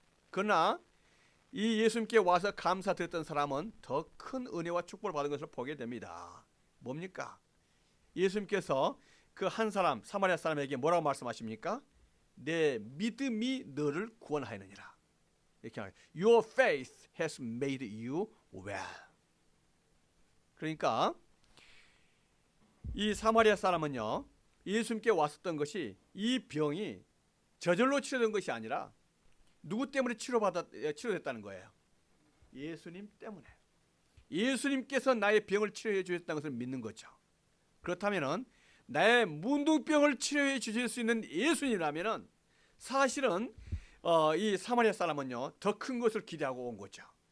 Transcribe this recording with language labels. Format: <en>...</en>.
<ko>그러나 이 예수님께 와서 감사드렸던 사람은 더 큰 은혜와 축복을 받은 것을 보게 됩니다. 뭡니까? 예수님께서 그 한 사람 사마리아 사람에게 뭐라고 말씀하십니까? 내 믿음이 너를 구원하였느니라. 이렇게 말해요.</ko> <en>Your faith has made you well.</en> <ko>그러니까 이 사마리아 사람은요, 예수님께 왔었던 것이 이 병이 저절로 치료된 것이 아니라 누구 때문에 치료됐다는 거예요? 예수님 때문에. 예수님께서 나의 병을 치료해 주셨다는 것을 믿는 거죠. 그렇다면은 나의 문둥병을 치료해 주실 수 있는 예수님이라면은 사실은 이 사마리아 사람은요, 더 큰 것을 기대하고 온 거죠.</ko>